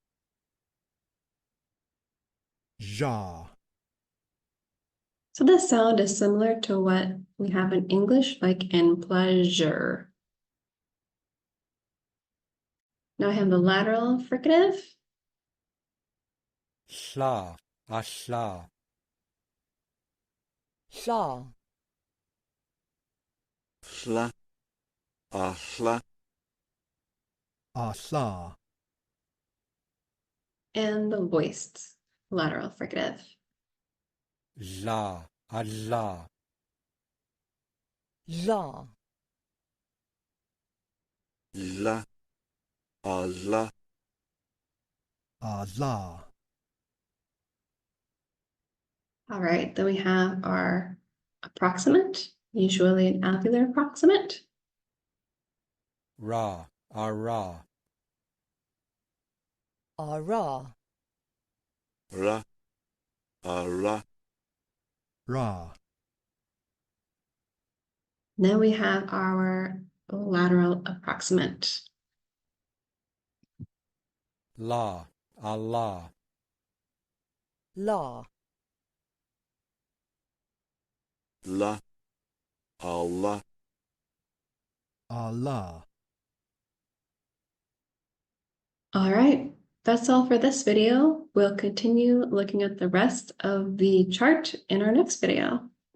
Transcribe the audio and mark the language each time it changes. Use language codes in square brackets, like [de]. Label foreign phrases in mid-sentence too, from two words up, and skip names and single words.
[en] ja, So this sound is similar to what we have in English, like in pleasure. Now I have the lateral fricative. hla, ahla, hla, hla, ahla, ahla, And the voiced lateral fricative. la, alla, la, la, ala, ala, All right, then we have our approximant, usually an alveolar approximant. ra, ara, ara, ra, ara, ra, Then we have our lateral approximant. la, Allah, la, la, Allah. ala. All right, that's all for this video. We'll continue looking at the rest of the chart in our next video.